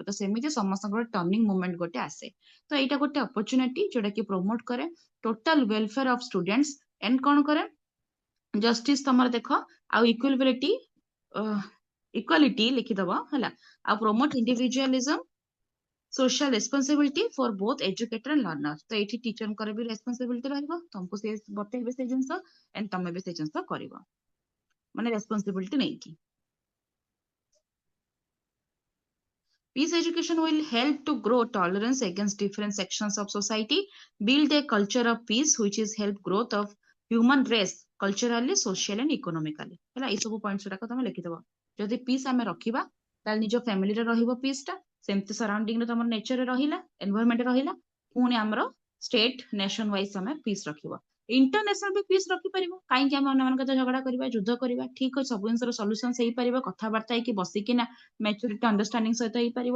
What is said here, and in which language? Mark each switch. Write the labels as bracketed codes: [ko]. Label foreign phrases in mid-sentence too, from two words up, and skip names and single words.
[or] ତ ସେମିତି ସମସ୍ତଙ୍କର [en] turning moment [or] ଗୋଟେ ଆସେ। ତ ଏଇଟା ଗୋଟେ ଅପରଚ୍ୟୁନିଟି ଯୋଉଟା କି ପ୍ରମୋଟ କରେ [en] total welfare of students and [or] କଣ କରେ, ଜଷ୍ଟିସ ତମର ଦେଖ, ଆଉ ଇକ୍ୱାଲିଟି, ଇକ୍ୱାଲିଟି ଲେଖିଦବ ହେଲା, ଆଉ [en] promote individualism, social responsibility for both educator and learner। [or] ତ ଏଇଠି ଟିଚରଙ୍କର ବି ରେସ୍ପନ୍ସିବିଲିଟି ରହିବ, ତମକୁ ସେ ବତେଇବେ ସେଇ ଜିନିଷ, ଏଣ୍ଡ ତମେ ବି ସେଇ ଜିନିଷ କରିବ, ମାନେ ରେସ୍ପନ୍ସିବିଲିଟି ନେଇକି। [en] Peace education will help to grow tolerance against different sections of society, build a culture of peace which is help growth of human race culturally, socially and economically. [or] ହେଲା ଏଇ ସବୁ ପଏଣ୍ଟସ୍ ଗୁଡାକ ତମେ ଲେଖିଦବ। ଯଦି ପିସ୍ ଆମେ ରଖିବା ତାହେଲେ ନିଜ ଫ୍ୟାମିଲିରେ ରହିବ ପିସ୍ ଟା, ସେମିତି ସରାଉଣ୍ଡିଂ ରେ ତମର ନେଚରରେ ରହିଲା, ଏନଭାୟରମେଣ୍ଟ ରହିଲା, ପୁଣି ଆମର [en] state nation wise [or] ତମେ ପିସ୍ ରଖିବ। ଇଣ୍ଟରନ୍ୟାସନାଲ ବି ପିସ୍ ରଖିପାରିବ, କାହିଁକି ଆମେ ଅନ୍ୟମାନଙ୍କ ସହିତ ଝଗଡା କରିବା, ଯୁଦ୍ଧ କରିବା, ଠିକ ଅଛି ସବୁ ଜିନିଷର ସଲ୍ୟୁସନ ହେଇପାରିବ କଥାବାର୍ତ୍ତା ହେଇକି ବସିକିନା [en] maturity understanding [or] ସହିତ ହେଇପାରିବ।